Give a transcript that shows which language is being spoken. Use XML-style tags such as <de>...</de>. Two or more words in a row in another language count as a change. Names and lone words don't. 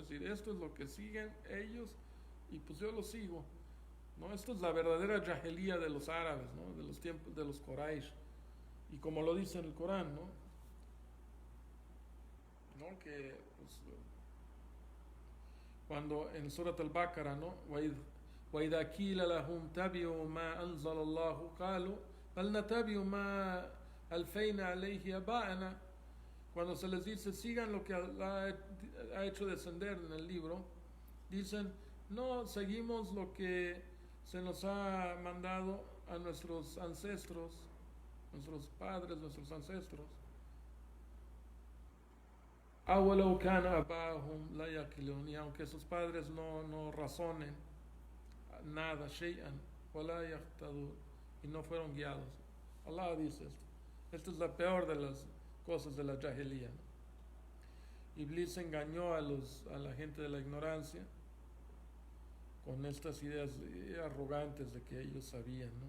<es>Es decir, esto es lo que siguen ellos y pues yo lo sigo, ¿no? Esto es la verdadera jahilía de los árabes, ¿no? De los tiempos de los Quraysh. Y como lo dice en el Corán, ¿no? ¿No? Que pues, cuando en Surat al-Baqarah, ¿no?</es> <ar>وإذا قيل لهم تبعوا ما أنزل الله قالوا بل نتبع ما ألفينا عليه آباءنا.</ar> <es>Cuando se les dice sigan lo que Allah ha hecho descender en el libro, dicen no, seguimos lo que se nos ha mandado a nuestros ancestros, nuestros padres, nuestros ancestros.</es> <ar>أولو كان آباؤهم لا يعقلون,</ar> <es>y aunque sus padres no razonen nada,</es> <ar>شيئا ولا يهتدون,</ar> <es>y no fueron guiados. Allah dice esto. Esta es la peor de las cosas de la jahiliyah, ¿no? Iblis engañó a la gente de la ignorancia con estas ideas arrogantes de que ellos sabían, ¿no?</es>